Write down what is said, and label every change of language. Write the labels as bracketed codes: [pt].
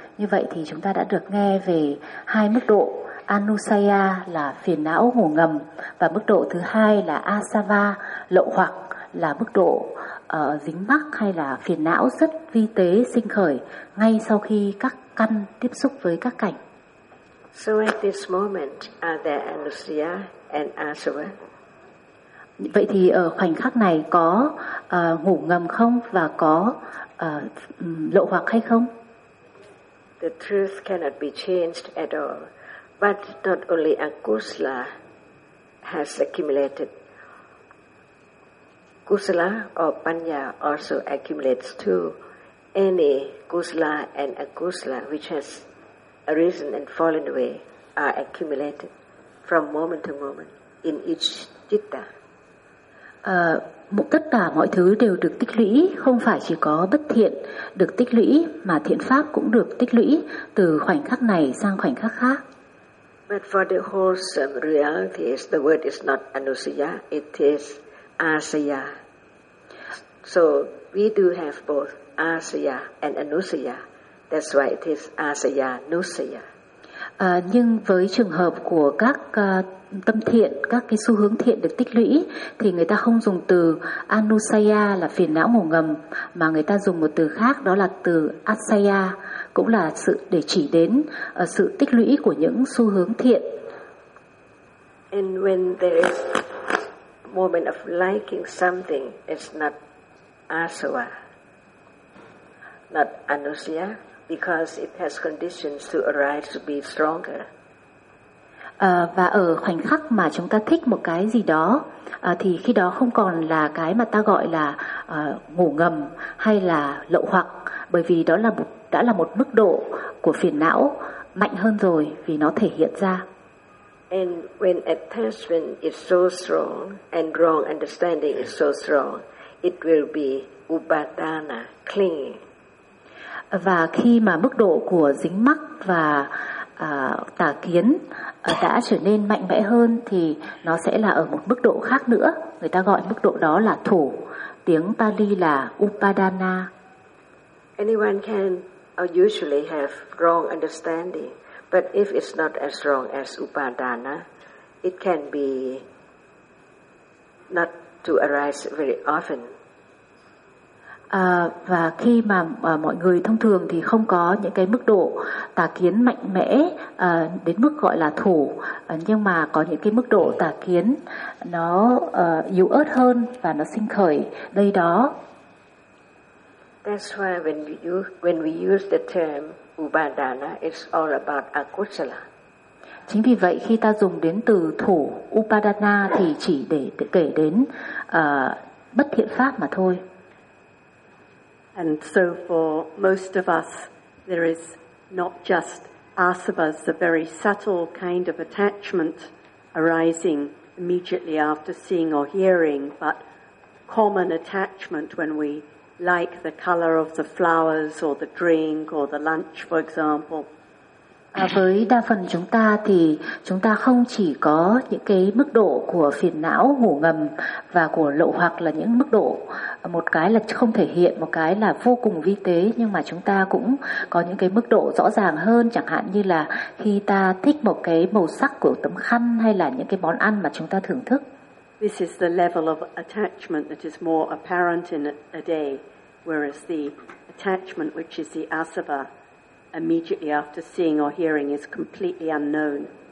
[vi] Như vậy thì chúng ta đã được nghe về hai mức độ: Anusaya là phiền não ngủ ngầm, và mức độ thứ hai là Asava, lậu hoặc, là mức độ dính mắc hay là phiền não rất vi tế sinh khởi ngay sau khi các căn tiếp xúc với các cảnh. [en] So at this moment, are there Anusaya and Asava? [vi] Vậy thì ở khoảnh khắc này có ngủ ngầm không, và có lậu hoặc hay không? [en] The truth cannot be changed at all. But not only akusala has accumulated, kusala or panya also accumulates too. Any kusala and akusala which has arisen and fallen away are accumulated from moment to moment in each citta. [vi] Tất cả mọi thứ đều được tích lũy, không phải chỉ có bất thiện được tích lũy mà thiện pháp cũng được tích lũy từ khoảnh khắc này sang khoảnh khắc khác. [en] But for the wholesome reality, the word is not anusaya, it is asaya. So we do have both asaya and anusaya. That's why it is asaya nusaya. [vi] Nhưng với trường hợp của các tâm thiện, các cái xu hướng thiện được tích lũy, thì người ta không dùng từ anusaya là phiền não ngủ ngầm, mà người ta dùng một từ khác, đó là từ asaya, cũng là sự để chỉ đến sự tích lũy của những xu hướng thiện. [en] And when there is a moment of liking something, it's not asava, not anusaya, because it has conditions to arise to be stronger. [vi] Và ở khoảnh khắc mà chúng ta thích một cái gì đó thì khi đó không còn là cái mà ta gọi là ngủ ngầm hay là lậu hoặc, bởi vì đó là một mức độ của phiền não mạnh hơn rồi, vì nó thể hiện ra. [en] And when attachment is so strong and wrong understanding is so strong, it will be upadana, clinging. [vi] Và khi mà mức độ của dính mắc và tà kiến đã trở nên mạnh mẽ hơn thì nó sẽ là ở một mức độ khác nữa. Người ta gọi mức độ đó là thủ. Tiếng Pali là upadana. [en] Anyone can usually have wrong understanding, but if it's not as wrong as upadana, it can be not to arise very often. [vi] Và khi mà mọi người thông thường thì không có những cái mức độ tà kiến mạnh mẽ đến mức gọi là thủ, nhưng mà có những cái mức độ tà kiến nó yếu ớt hơn và nó sinh khởi đây đó. [en] That's why when we use the term upadana, it's all about akusala. [vi] Chính vì vậy khi ta dùng đến từ thủ upadana thì chỉ để kể đến bất thiện pháp mà thôi. [en] And so for most of us, there is not just asavas, a very subtle kind of attachment arising immediately after seeing or hearing, but common attachment when we like the color of the flowers or the drink or the lunch, for example. [vi] Với đa phần chúng ta thì chúng ta không chỉ có những cái mức độ của phiền não ngủ ngầm và của lậu hoặc là những mức độ, một cái là không thể hiện, một cái là vô cùng vi tế, nhưng mà chúng ta cũng có những cái mức độ rõ ràng hơn, chẳng hạn như là khi ta thích một cái màu sắc của tấm khăn hay là những cái món ăn mà chúng ta thưởng thức. [en] This is the level of attachment that is more apparent in a day, whereas the attachment which is the asava immediately after seeing or hearing is completely unknown.